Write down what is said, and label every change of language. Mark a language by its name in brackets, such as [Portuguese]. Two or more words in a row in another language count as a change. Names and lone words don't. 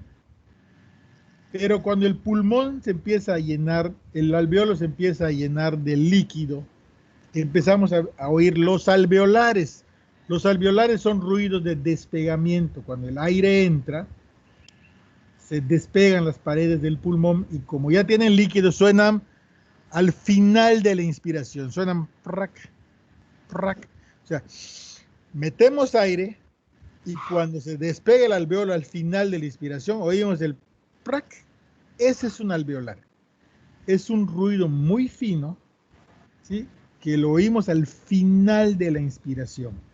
[Spanish] Pero cuando el pulmón se empieza a llenar, el alvéolo se empieza a llenar de líquido, empezamos a oír los alveolares. Los alveolares son ruidos de despegamiento. Cuando el aire entra, se despegan las paredes del pulmón y como ya tienen líquido, suenan al final de la inspiración. Suenan prac, prac. O sea, metemos aire Y cuando se despega el alveolo al final de la inspiración, oímos el prac. Ese es un alveolar. Es un ruido muy fino, ¿sí? Que lo oímos al final de la inspiración.